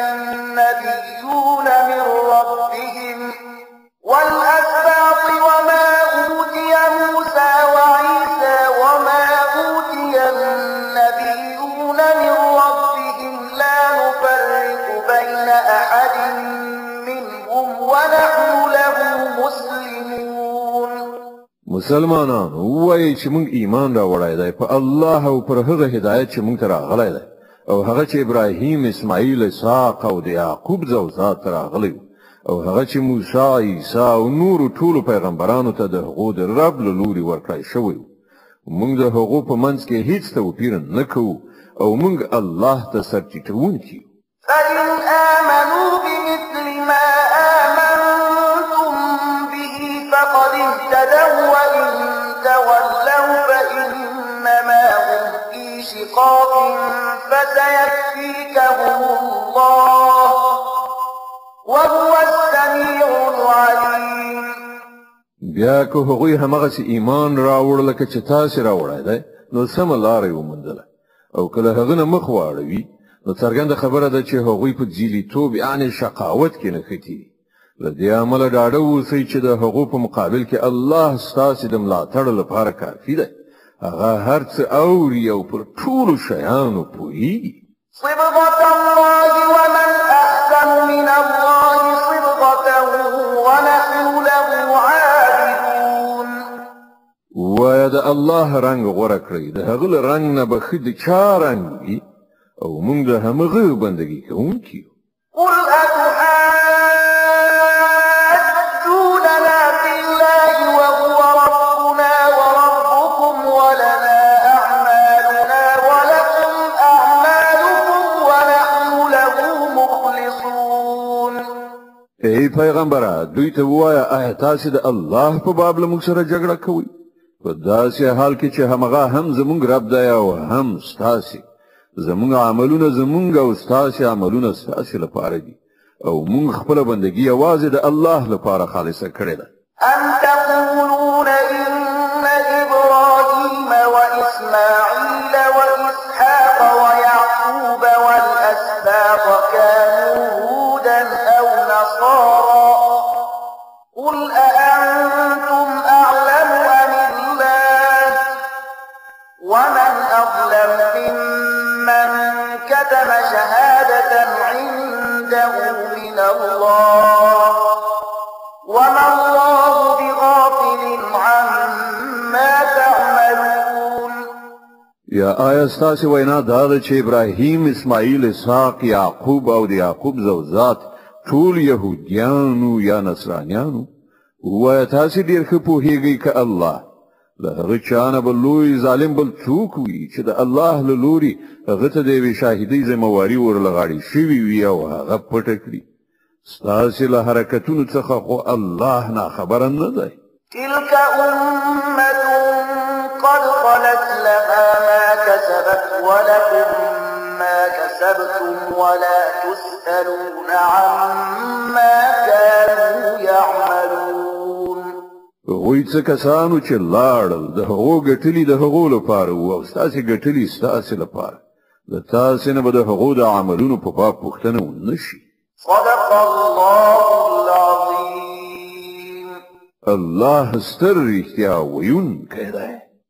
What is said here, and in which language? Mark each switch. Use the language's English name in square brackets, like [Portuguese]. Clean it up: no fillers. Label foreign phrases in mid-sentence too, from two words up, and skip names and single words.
[Arabic] النبيون من ربهم والأسباط وما أوتي موسى وعيسى وما أوتي النبيون من ربهم لا نفرق بين أحد منهم ونحن له مسلمون. [Pashto] مسلمانانو وایي چې موږ ایمان راوړی دی په الله او پر هغه هدایت چې موږ ته راغلی دی، او هغه چې ابراهیم، اسماعیل، اسحاق او د یعقوب ذوات ته راغلی، او هغه چې موسی، عیسی او نورو ټولو پیغمبرانو ته د هغو د رب له لورې ورکړی شوی و. موږ د هغو په منځ کې هیڅ توپیر نه کوو، او موږ الله ته سر ټیټوونکي یو. [Arabic] فإن آمنوا بمثل ما آمنتم به فقد اهتدوا وإن تولوا فإنما هم في شقاق فسيكفيكهم الله وهو السميع العليم. [Pashto] بیا که هغوی همغسې ایمان راوړ لکه چې تاسې راوړی دی، نو سمه لاره یې وموندله، او که له هغه نه مخ واړوي نو څرګنده خبره ده چې هغوی په ځیلیتوب یعنې شقاوت کې نښتي دي. له دې امله ډاډه اوسئ چې د هغو په مقابل کې الله ستاسې د ملاتړ لپاره کافي دی. هغه هر څه اوري او پر ټولو شیانو پوهیږي. [Arabic] صبغة الله ومن أحسن من الله صبغة ونحن له عابدون. [Pashto] وایه د الله رنګ غوره کړئ، د هغه له رنګ نه به ښه د چا رنګ وي، او موږ د همغه بندګي کوونکي یو. [Arabic] قل أتحاجوننا في الله وهو ربنا وربكم ولنا أعمالنا ولكم أعمالكم ونحن له مخلصون. [Pashto] ای پیغمبره، دوی ته ووایه آیا تاسې د الله په باب له موږ سره جګړه کوئ؟ په داسې حال کې چې همغه هم زموږ رب دی او هم ستاسې. زموږ عملونه زموږ او ستاسې عملونه ستاسې لپاره دي، او موږ خپله بندګي یوازې د الله لپاره خالصه کړې ده. [Arabic] أم تقولون إن إبراهيم وإسماعيل وإسحاق ويعقوب والأسباط كانوا هودا أو نصارى قل أأنتم أعلم أم الله ومن أظلم ممن كتب كتم شهادة عنده من الله وما الله بغافل عما تعملون. [Pashto] یا آیا ستاسې وینا دا ده چې ابراهیم، اسماعیل، اسحاق، یعقوب او د یعقوب زوجات ټول یهودیانو یا نصرانیانو؟ ووایه تاسې ډېر ښه پوهېږئ که الله له هغه چا نه به لوی ظالم بل څوک وي چې د الله له لوري هغه ته د یوې شاهدۍ ذمهواري ورله غاړې شوې وي او هغه پټه کړي. ستاسې له حرکتونو څخه خو الله ناخبره نه دی. [Arabic] تلك أمة قد خلت لها ما كسبت ولكم ما كسبتم ولا تسألون عما كانوا يعملون. [Pashto] هغوی څه کسانو چې لاړل د هغو ګټلي د هغو لپاره وو او ستاسې ګټلي ستاسې لپاره، د تاسې نه به د هغو د عملونو په باب پوښتنه ونه شي. [Arabic] صدق الله العظيم. [Pashto] الله ستر رښتیا ویونکی دی.